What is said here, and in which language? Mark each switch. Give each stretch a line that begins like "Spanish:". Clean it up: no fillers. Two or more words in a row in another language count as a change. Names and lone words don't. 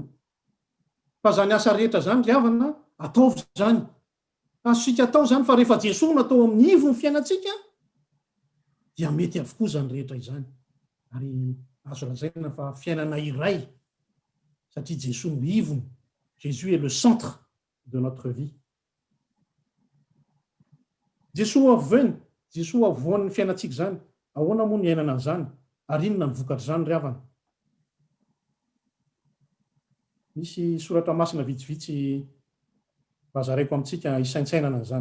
Malagasy: Fa zany asa rehetra zany riavana, ataovy zany. Azontsika atao zany fa rehefa Jesosy no atao amin'ny ivo ny fiainantsika, dia mety avokoa zany rehetra izany. Ary azo lazaina fa fiainana iray, satria Jesosy no ivony.
French: Jésus est le centre de notre vie.
Malagasy: Jesosy avovoan'ny fiainantsika zany. Ahoana moa ny ainana an'izany? Ary inona ny vokatra zany riavana? Misy soratra masina vitsivitsy vazaraiko amintsika isaintsainana zany.